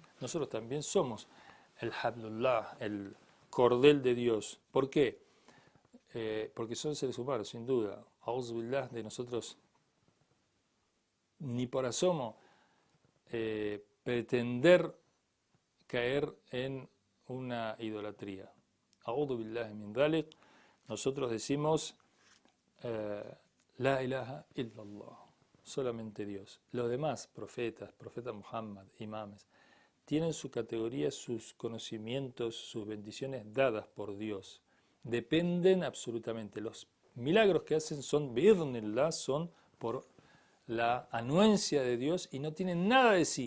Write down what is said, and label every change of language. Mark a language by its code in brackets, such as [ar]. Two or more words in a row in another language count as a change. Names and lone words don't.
[es] Nosotros también somos el Hablullah, el cordel de Dios. ¿Por qué? Porque son seres humanos, sin duda. Auzubillah, de nosotros ni por asomo pretender caer en una idolatría. [ar] أعوذ بالله من ذلك. [es] Nosotros decimos [ar] لا إله إلا الله. [es] Solamente Dios. Los demás profetas, profeta Muhammad, imames, tienen su categoría, sus conocimientos, sus bendiciones dadas por Dios. Dependen absolutamente. Los milagros que hacen son bi'idhnillah, son por la anuencia de Dios y no tienen nada de sí.